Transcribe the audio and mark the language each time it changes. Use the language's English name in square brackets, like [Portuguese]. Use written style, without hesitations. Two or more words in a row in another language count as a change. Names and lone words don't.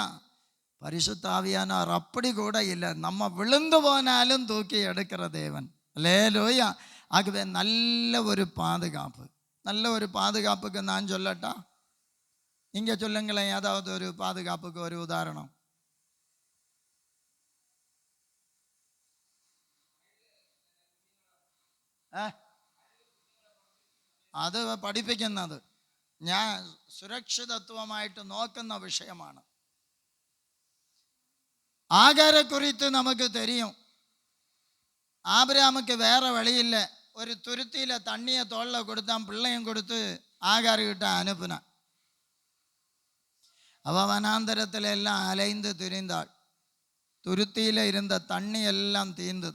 [Tamil] பரிசுத்த ஆவியானவர் அப்படி கூட இல்லை, நம்ம விழுந்து போனாலும் தூக்கி எடுக்கிற தேவன். அல்லேலூயா. ஆகவே நல்ல ஒரு பாதுகாப்பு, நல்ல ஒரு பாதுகாப்புக்கு நான் சொல்லட்டா? நீங்க சொல்லுங்களேன், ஏதாவது ஒரு பாதுகாப்புக்கு ஒரு உதாரணம். [Malayalam] അത് പഠിപ്പിക്കുന്നത് ഞാൻ സുരക്ഷിതത്വമായിട്ട് നോക്കുന്ന വിഷയമാണ്. ആഗാരെ കുറിച്ച് നമുക്ക് தெரியும். [Tamil] ஆபிரகாமுக்கு வேற வழியில்ல, ஒரு துருத்தியில தண்ணியை தோளில் கொடுத்தான், பிள்ளையும் கொடுத்து ஆகார்கிட்ட அனுப்புனான். அவ வனாந்தரத்தில் எல்லாம் அலைந்து திரிந்தாள். துருத்தியில் இருந்த தண்ணி எல்லாம் தீர்ந்தது.